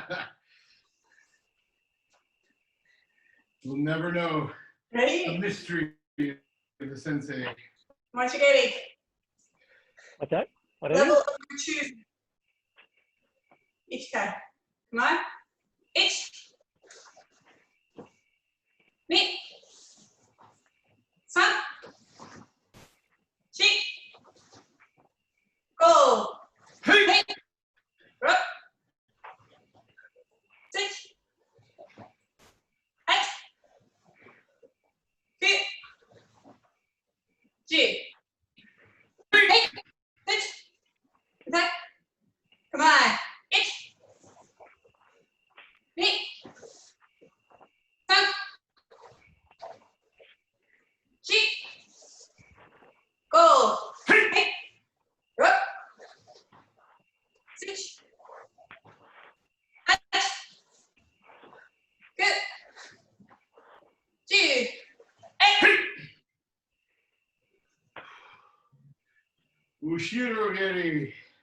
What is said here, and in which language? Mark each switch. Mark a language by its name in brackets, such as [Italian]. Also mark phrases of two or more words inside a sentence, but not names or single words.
[English] We'll never know the Ready? mystery of the sensei. [Japanese] Mochigiri. [English] What's that? What is Level it? of your choosing. Ichikai. Come on. [Japanese] Ich. Ni. San. Chi. Go. [English] Hey! Hey. Rup. Six. Eight. Two. G. Hey. Six. Attack. Come on. Ich. [Japanese] Ni. San. Chi. [English] Go. Hey. Rup. Six. Eight. Good. Two. Eight. [Japanese] Ushiro Geri.